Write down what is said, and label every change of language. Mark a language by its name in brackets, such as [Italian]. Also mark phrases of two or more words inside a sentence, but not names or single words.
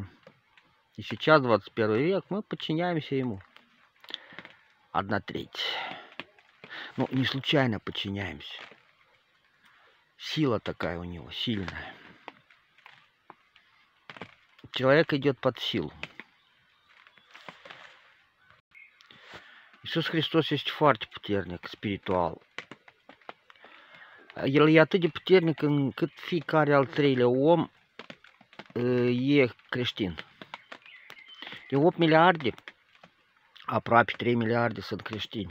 [Russian] И сейчас, 21 век, мы подчиняемся ему. 1/3. Ну, не случайно подчиняемся. Сила такая у него, сильная. Человек идет под силу. [Romanian] Iisus Hristos este foarte puternic, spiritual. El e atât de puternic încât fiecare al treilea om e creștin. De 8 miliarde, aproape 3 miliarde sunt creștini.